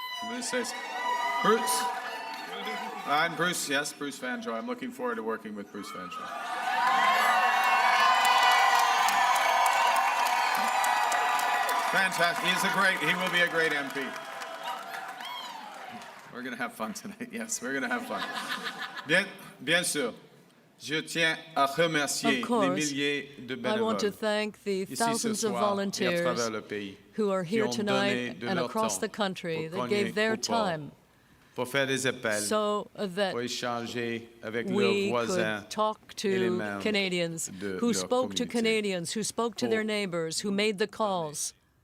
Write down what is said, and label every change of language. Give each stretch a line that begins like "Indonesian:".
English: This says, Bruce. And Bruce, yes, Bruce Vanjoy. I'm looking forward to working with Bruce Vanjoy. Fantastic. He will be a great MP. We're going to have fun tonight. Yes, we're going to have fun.
French: Bien sûr. Je tiens à remercier les milliers de bénévoles.
English: I want to thank the thousands of volunteers who are here tonight and across the country that gave their time so that we could talk to Canadians, who spoke to Canadians, who spoke to their neighbors, who made the calls.